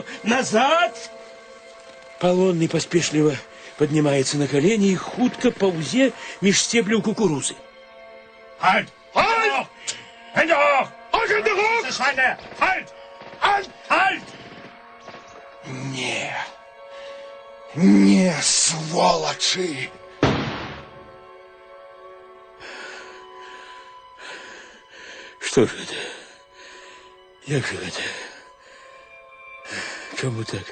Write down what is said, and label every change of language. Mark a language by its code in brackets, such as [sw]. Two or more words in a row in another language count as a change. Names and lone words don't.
[be] Назад! Палонны паспешліва паднімаецца на калені і хутка паўзе між сцебляў кукурузы. [de] Halt! Halt! Hände hoch! Hände hoch! Das Schweine! Halt! Halt! Halt! [ru] Не. Не, сволочи! Что же это? Як же это? [uk] Чому так?